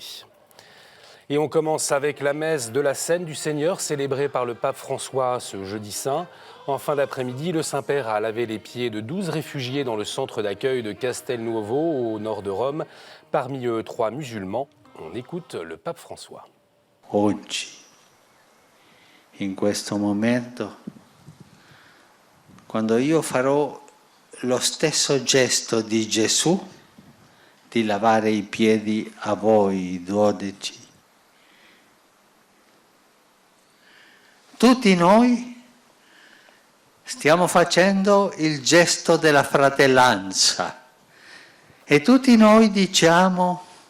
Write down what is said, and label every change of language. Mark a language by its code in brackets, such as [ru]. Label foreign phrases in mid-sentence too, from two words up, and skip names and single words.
[fr] Et on commence avec la messe de la Scène du Seigneur, célébrée par le pape François ce jeudi saint. En fin d'après-midi, le Saint-Père a lavé les pieds de 12 réfugiés dans le centre d'accueil de Castelnuovo, au nord de Rome. Parmi eux, 3 musulmans. On écoute le pape François. [it] Oggi, in questo momento, quando io farò lo stesso gesto di Gesù, di lavare i piedi a voi, i 12, tutti noi stiamo facendo il gesto della fratellanza e tutti noi diciamo